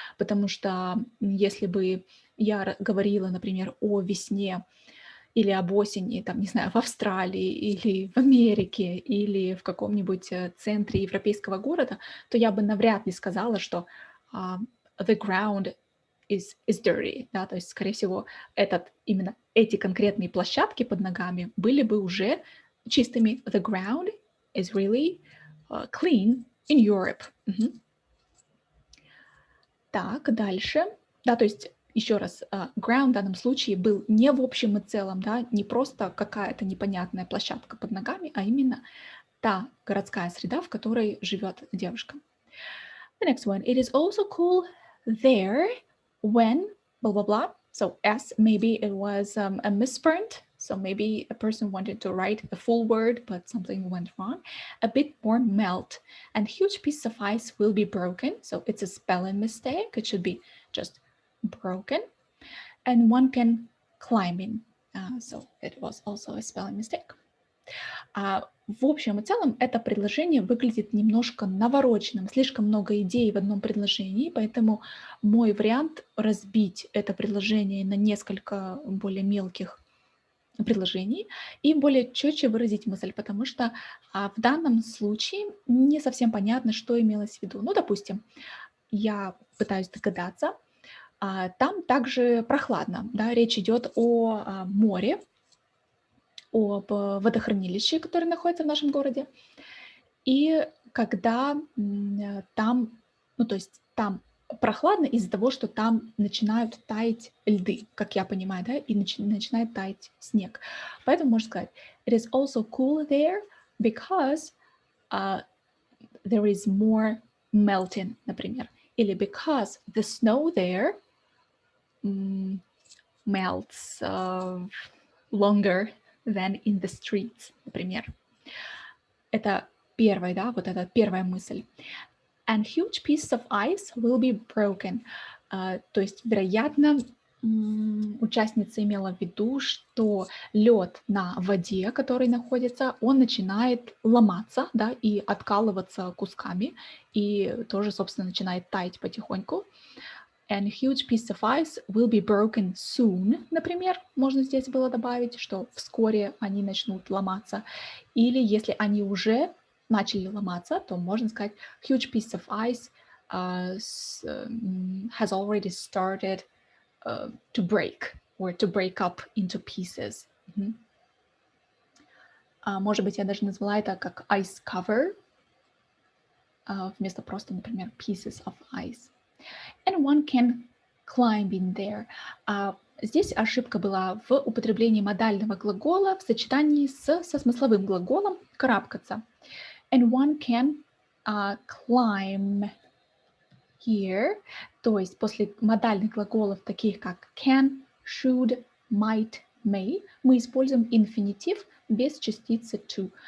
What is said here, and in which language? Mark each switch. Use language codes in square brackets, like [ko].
[ru] Потому что если бы я говорила, например, о весне, или об осени, там, не знаю, в Австралии или в Америке, или в каком-нибудь центре европейского города, то я бы навряд ли сказала, что [en] the ground is dirty, [ru] да, то есть, скорее всего, именно эти конкретные площадки под ногами были бы уже чистыми. [en] The ground is really clean in Europe. [ru] Так, дальше. Да, то есть еще раз, ground в данном случае был не в общем и целом, да, не просто какая-то непонятная площадка под ногами, а именно та городская среда, в которой живет девушка. [en] The next one. It is also cool there when blah blah blah. So S, maybe it was a misprint. So maybe a person wanted to write a full word, but something went wrong. A bit more melt, and huge piece of ice will be broken. So it's a spelling mistake. It should be just broken, and one can climb in. So it was also a spelling mistake. [ru] В общем и целом это предложение выглядит немножко навороченным, слишком много идей в одном предложении, поэтому мой вариант разбить это предложение на несколько более мелких предложений и более четче выразить мысль, потому что в данном случае не совсем понятно, что имелось в виду. Ну, допустим, я пытаюсь догадаться, там также прохладно, да, речь идет о море, об водохранилище, которое находится в нашем городе. И когда там, ну то есть там прохладно из-за того, что там начинают таять льды, как я понимаю, да, и начинает таять снег. Поэтому можно сказать, [en] it is also cool there because there is more melting, например. Или because the snow there melts longer than in the streets, например. [ru] Это первая, да, вот эта первая мысль. [en] And huge pieces of ice will be broken. [ru] То есть, вероятно, участница имела в виду, что лед на воде, который находится, он начинает ломаться, да, и откалываться кусками, и тоже, собственно, начинает таять потихоньку. [en] And huge piece of ice will be broken soon, [ru] например, можно здесь было добавить, что вскоре они начнут ломаться. Или если они уже начали ломаться, то можно сказать [en] huge piece of ice has already started to break or to break up into pieces. [ru] Может быть, я даже назвала это как ice cover вместо просто, например, [en] pieces of ice. And one can climb in there. [ru] Здесь ошибка была в употреблении модального глагола в сочетании со смысловым глаголом «карабкаться». [en] And one can climb [ru] here, то есть после модальных глаголов, таких как can, should, might, may, мы используем инфинитив без частицы to.